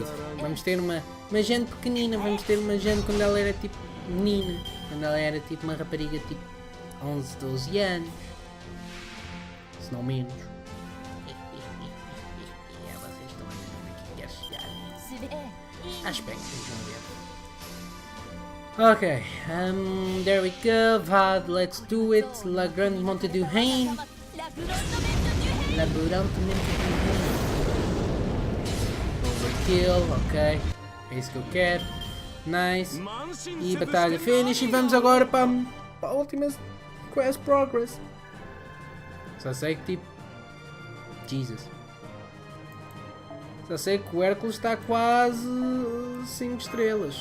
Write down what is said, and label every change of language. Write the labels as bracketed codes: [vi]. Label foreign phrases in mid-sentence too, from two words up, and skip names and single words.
[pt] Vamos ter uma Jeanne pequenina. Vamos ter uma Jeanne quando ela era tipo menina. Quando ela era tipo uma rapariga tipo 11, 12 anos. Se não menos. Vocês estão a ver onde é que quer chegar. Aspecto, vamos ver. [en] Okay, there we go. Vad, let's do it. La Grande Monte du Rhin. La Grande Monte du Rhin. Overkill, [pt] ok. É isso que eu quero. Nice. E batalha finish. E vamos agora para a última [en] quest progress. [pt] Só sei que tipo... Jesus. Só sei que o Hércules está quase 5 estrelas.